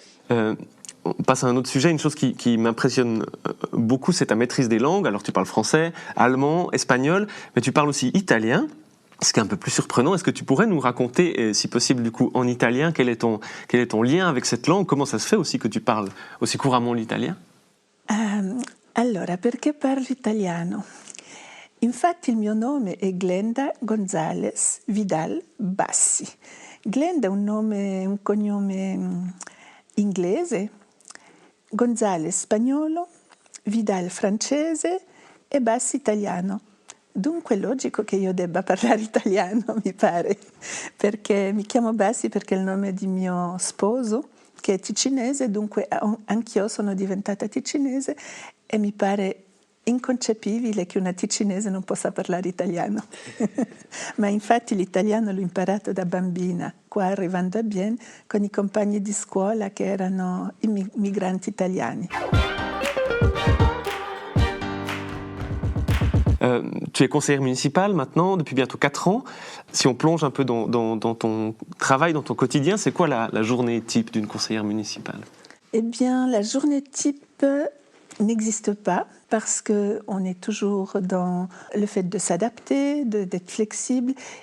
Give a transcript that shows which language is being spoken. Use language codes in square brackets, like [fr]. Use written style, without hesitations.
[fr] On passe à un autre sujet, une chose qui m'impressionne beaucoup, c'est ta maîtrise des langues. Alors tu parles français, allemand, espagnol, mais tu parles aussi italien, ce qui est un peu plus surprenant. Est-ce que tu pourrais nous raconter, si possible du coup en italien, quel est ton lien avec cette langue? Comment ça se fait aussi que tu parles aussi couramment l'italien? [it] Allora, perché parlo italiano? Infatti il mio nome è Glenda Gonzales Vidal Bassi. Glenda è un cognome inglese, Gonzales spagnolo, Vidal francese e Bassi italiano. Dunque è logico che io debba parlare italiano, mi pare, perché mi chiamo Bassi perché è il nome di mio sposo, che è ticinese, dunque anch'io sono diventata ticinese e mi pare inconcepibile che una ticinese non possa parlare italiano. Ma infatti l'italiano l'ho imparato da bambina, qua arrivando a Bienne, con i compagni di scuola che erano migranti italiani. [fr] Tu es conseillère municipale maintenant, depuis bientôt 4 ans. Si on plonge un peu dans ton travail, dans ton quotidien, c'est quoi la journée type d'une conseillère municipale? Eh bien, la journée type n'existe pas parce qu'on est toujours dans le fait de s'adapter, d'être flexible.